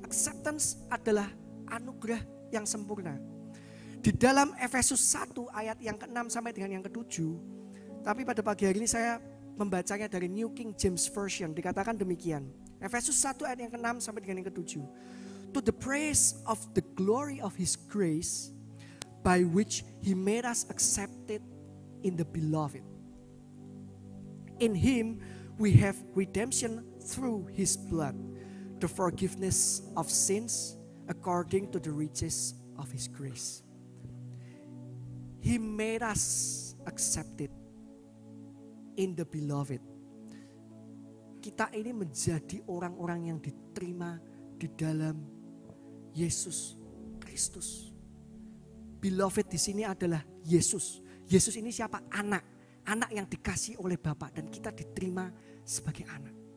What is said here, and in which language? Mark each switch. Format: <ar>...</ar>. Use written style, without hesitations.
<id>Acceptance adalah anugerah yang sempurna. Di dalam Efesus 1 ayat yang ke-6 sampai dengan yang ke-7. Tapi pada pagi hari ini saya membacanya dari New King James Version. Dikatakan demikian. Efesus 1 ayat yang ke-6 sampai dengan yang ke-7.</id> <en>To the praise of the glory of His grace, by which He made us accepted in the beloved. In Him we have redemption through His blood, the forgiveness of sins according to the riches of His grace. He made us accepted in the beloved.</en> <id>Kita ini menjadi orang-orang yang diterima di dalam Yesus Kristus. Beloved di sini adalah Yesus. Yesus ini siapa? Anak. Anak yang dikasih oleh Bapa dan kita diterima sebagai anak.</id>